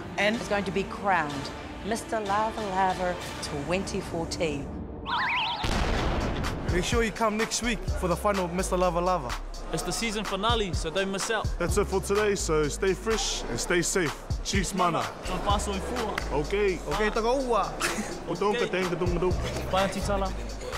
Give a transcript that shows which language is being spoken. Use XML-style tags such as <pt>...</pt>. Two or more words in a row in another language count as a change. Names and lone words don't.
<en>And it's going to be crowned Mr. Lava Lava 2014. Make sure you come next week for the final of Mr. Lava Lava. It's the season finale, so don't miss out. That's it for today, so stay fresh and stay safe. Chiefs mana. John Paso and Fua. Okay.</en> <sm>Okay, taga ua. O tonga tenga tonga.</sm> <en>Bye, Titala.</en>